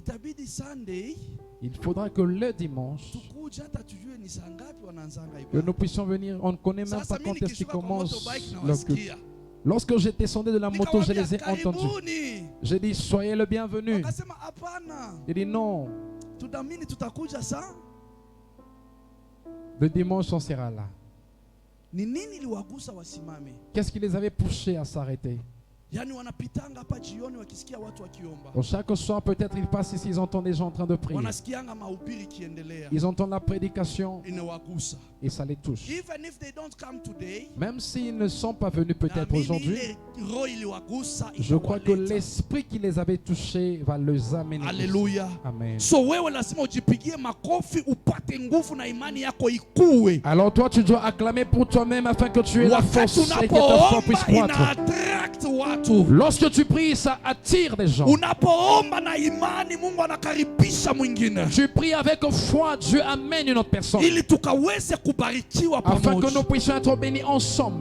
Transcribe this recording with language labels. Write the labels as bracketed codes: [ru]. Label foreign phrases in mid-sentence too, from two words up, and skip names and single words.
[fr] Il faudra que le dimanche, que nous puissions venir, on ne connaît même pas quand est-ce qu'ils commencent leur culte. Lorsque j'ai descendu de la moto, je les ai entendus. J'ai dit, soyez le bienvenu. Il dit non. Le dimanche, on sera là. [sw] Ni nini iliwagusa wasimame? [fr] Qu'est-ce qui les avait poussés à s'arrêter? [sw] Yani wanapitanga hapa jioni wakisikia watu wakiomba. [fr] Chaque soir, peut-être ils passent ici, ils entendent des gens en train de prier. [sw] Wanasikianga mahubiri kiendelea. [fr] Ils entendent la prédication [sw] Inawagusa. [fr] et ça les touche. [en] Even if they don't come today, [fr] même s'ils ne sont pas venus peut-être aujourd'hui, je crois que l'esprit qui les avait touchés va les amener. Alléluia. Amen. [sw] So wewe lazima ujipigie makofi upate nguvu na imani yako ikue. [fr] Alors toi tu dois acclamer pour toi-même afin que tu aies la force et que ta foi puisse croître. Lorsque tu pries, ça attire des gens. Tu pries avec foi, Dieu amène une autre personne. Afin que nous puissions être bénis ensemble.